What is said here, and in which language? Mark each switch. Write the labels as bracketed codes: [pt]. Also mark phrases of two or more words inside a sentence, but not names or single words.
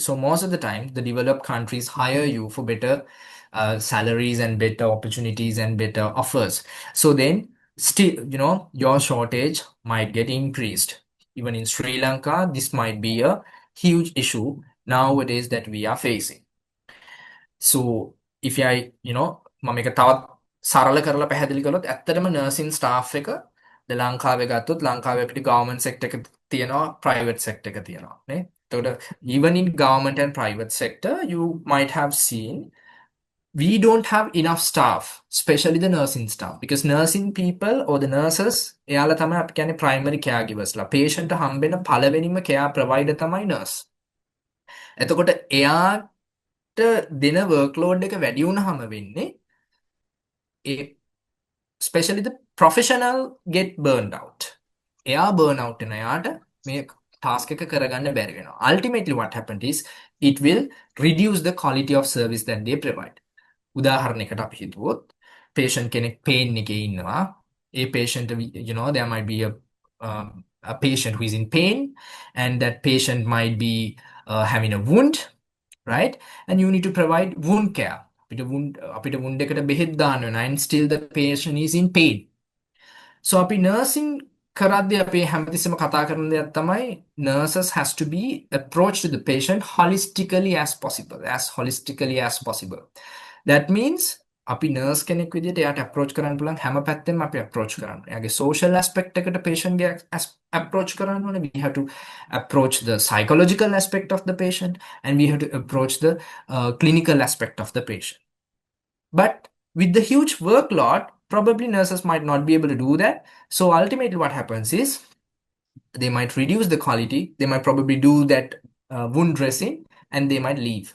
[en] So most of the time, the developed countries hire you for better salaries and better opportunities and better offers. So then, still, your shortage might get increased. Even in Sri Lanka, this might be a huge issue nowadays that we are facing. So if I, [si] මම එක තවත් සරල කරලා පැහැදිලි කළොත් ඇත්තටම [en] nursing staff [si] එක ලංකාවේ ගත්තොත් ලංකාවේ අපිට [en] government sector [si] එක තියෙනවා [en] private sector [si] එක තියෙනවා නේ. [en] එතකොට even in government and private sector you might have seen we don't have enough staff, especially the nursing staff, because nursing people or the nurses [si] එයාලා තමයි අපි කියන්නේ [en] primary caregivers ලා. [si] patient හම්බෙන පළවෙනිම [en] care provider [si] තමයි nurse. එතකොට එයාට දෙන workload එක වැඩි වුණාම වෙන්නේ [en] especially the professional get burned out. [si] එයා [en] burn out [si] වෙන එයාට මේ task එක කරගන්න බැරි වෙනවා. [en] Ultimately what happened is it will reduce the quality of service that they provide. [si] උදාහරණයකට අපි හිතුවොත් patient කෙනෙක් pain එකේ ඉන්නවා. [en] ඒ patient there might be a patient who is in pain and that patient might be having a wound, right? And you need to provide wound care. [si] අපිට wound එකට බෙහෙත් දාන්න වෙනවා [en] and still the patient is in pain. So [si] අපි nursing කරද්දී අපි හැමතිස්සෙම කතා කරන දෙයක් තමයි [en] nurses has to be approach to the patient holistically as possible, as holistically as possible. That means [si] අපි nurse කෙනෙක් විදිහට එයාට approach කරන්න පුළුවන් හැම පැත්තෙම අපි approach කරන්න. එයාගේ social aspect එකට patient ගේ approach කරන්න ඕනේ. [en] We have to approach the psychological aspect of the patient and we have to approach the clinical aspect of the patient. But with the huge workload, probably nurses might not be able to do that. So ultimately what happens is they might reduce the quality, they might probably do that wound dressing and they might leave.